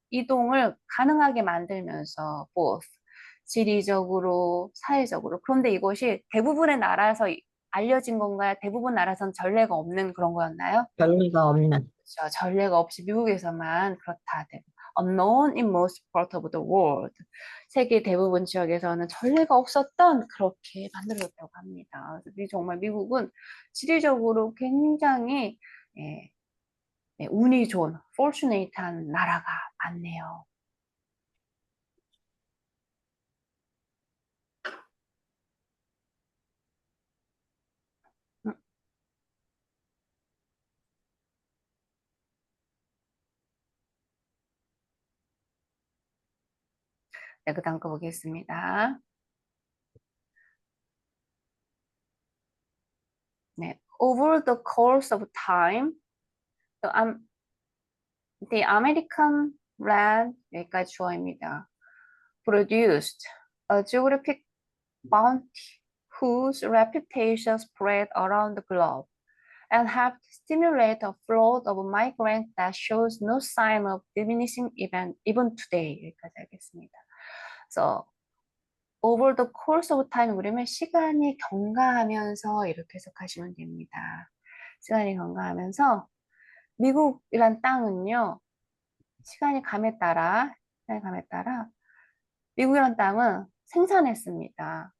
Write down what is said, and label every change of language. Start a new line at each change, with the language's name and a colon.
Korean: 이동을 가능하게 만들면서 both 지리적으로 사회적으로 그런데 이것이 대부분의 나라에서 알려진 건가요? 대부분 나라에서는 전례가 없는 그런 거였나요? 별리가 없는. 그렇죠. 전례가 없이 미국에서만 그렇다.
English: Unknown in most parts of the world.
Korean: 세계 대부분 지역에서는 전례가 없었던 그렇게 만들어졌다고 합니다. 그래서 정말 미국은 지리적으로 굉장히 예, 운이 좋은, fortunate한 나라가 많네요. 음, 네, 그 다음 거 보겠습니다.
English: 네, over the course of time, the, the American land
Korean: 여기까지 주어입니다.
English: Produced a geographic bounty whose reputation spread around the globe and helped stimulate a flow of migrants that shows no sign of diminishing even today.
Korean: 여기까지 하겠습니다.
English: So, over the course of time
Korean: 그러면 시간이 경과하면서 이렇게 해석하시면 됩니다. 시간이 경과하면서 미국이란 땅은요. 시간이 감에 따라 미국이란 땅은 생산했습니다.